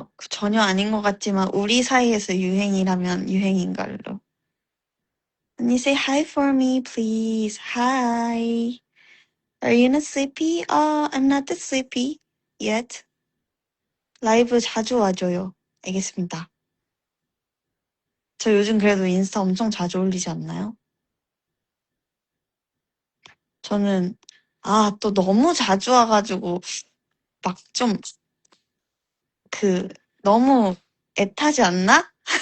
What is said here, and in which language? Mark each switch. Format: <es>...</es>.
<ko>전혀 아닌 것 같지만 우리 사이에서 유행이라면 유행인 걸로.</ko> <en>언니 say hi for me, please. Hi. Are you not sleepy? I'm not that sleepy yet.</en> <ko>라이브 자주 와줘요. 알겠습니다. 저 요즘 그래도 인스타 엄청 자주 올리지 않나요? 저는, 또 너무 자주 와가지고, 막 좀, 그, 너무 애타지 않나?</ko>